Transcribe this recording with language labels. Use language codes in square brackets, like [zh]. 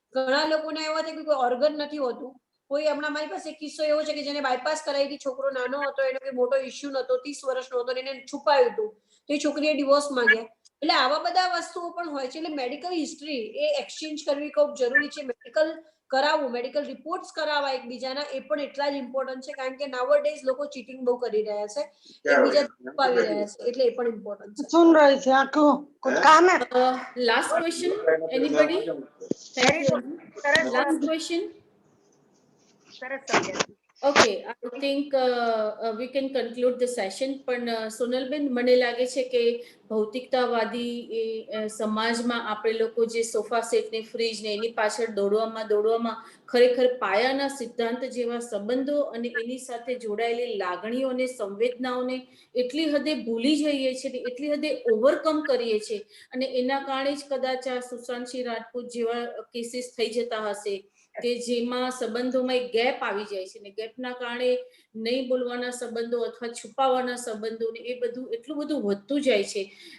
[gu] ઘણા લોકોને એવા થાય કે કોઈ ઓર્ગન નથી હોતું. કોઈ હમણાં મારી પાસે કિસ્સો એવો છે કે જેને બાયપાસ કરાવી હતી, છોકરો નાનો હતો, એનો કોઈ મોટો ઇશ્યુ નતો, 30 વર્ષનો હતો, એને છુપાયું હતું, તો એ છોકરીએ ડિવોર્સ માંગ્યા. એટલે આવા બધા વસ્તુઓ પણ હોય છે. એટલે મેડિકલ હિસ્ટ્રી એ એક્સચેન્જ કરવી ખૂબ જરૂરી છે. મેડિકલ કરાવવું, મેડિકલ રિપોર્ટ્સ કરાવવા એકબીજાના, એ પણ એટલા જ ઇમ્પોર્ટન્ટ છે. કારણ કે નાઉઅડેઝ લોકો ચીટિંગ બહુ કરી રહ્યા છે, એકબીજા છુપાવી રહ્યા છે, એટલે એ પણ ઇમ્પોર્ટન્ટ છે. [hi] सुन रही थी आपको कुछ काम है? [en] Last question, anybody? Thank you. Last question. [gu] સરસ સમજ્યા. [en] Okay, I think we can conclude the session. [gu] પણ સોનલબેન, મને લાગે છે કે ભૌતિકતાવાદી સમાજમાં આપણે લોકો જે સોફા સેટ ને ફ્રીજ ને એની પાછળ દોડવામાં ખરેખર પાયાના સિદ્ધાંત જેવા સંબંધો અને એની સાથે જોડાયેલી લાગણીઓ અને સંવેદનાઓને એટલી હદે ભૂલી જઈએ છીએ ને એટલી હદે ઓવરકમ કરીએ છીએ, અને એના કારણે જ કદાચ આ સુશાંતસિંહ રાજપૂત જેવા કેસીસ થઈ જતા હશે કે જેમાં સંબંધોમાં એક ગેપ આવી જાય છે, ને ગેપના કારણે નહીં બોલવાના સંબંધો અથવા છુપાવવાના સંબંધો ને એ બધું એટલું બધું વધતું જાય છે.